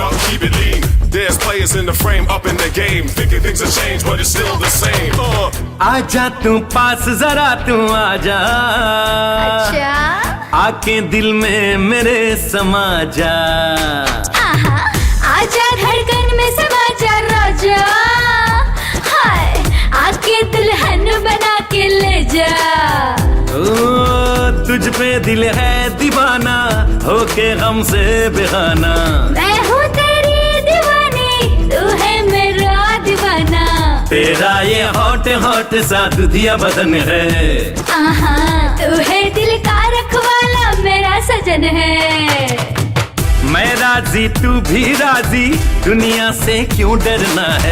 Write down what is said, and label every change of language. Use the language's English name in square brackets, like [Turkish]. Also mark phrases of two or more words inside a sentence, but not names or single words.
[English] keep it lean. There's players in the frame, up in the game, thinking things have changed, but it's still the same. [Hindi] आजा तू पास जरा तू आजा, अच्छा आके दिल में मेरे समा जा। आजा धड़कन में समा जा राजा, हाय आके दुल्हन बना के ले जा। ओ तुझ पे दिल है दीवाना, होके गम से बेगाना। मैं हूँ तेरी दीवानी, तू है मेरा दीवाना। तेरा ये [English] hot hot [Hindi] सा दुधिया बदन है, तू है दिल का रखवाला, मेरा सजन है। मैं राजी तू भी राजी, दुनिया से क्यों डरना है।